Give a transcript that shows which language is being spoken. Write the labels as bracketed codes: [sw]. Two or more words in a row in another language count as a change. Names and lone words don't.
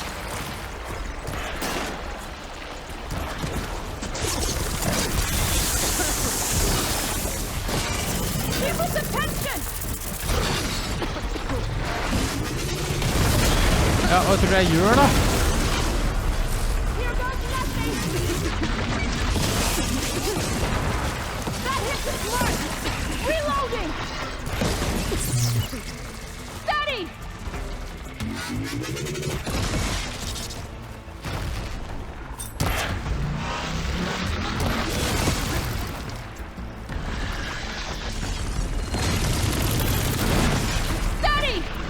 [en] People's attention! [no] Ja, hva tror du jeg gjør da? [en] Here goes nothing! That hits its mark! Reloading! Steady! Steady!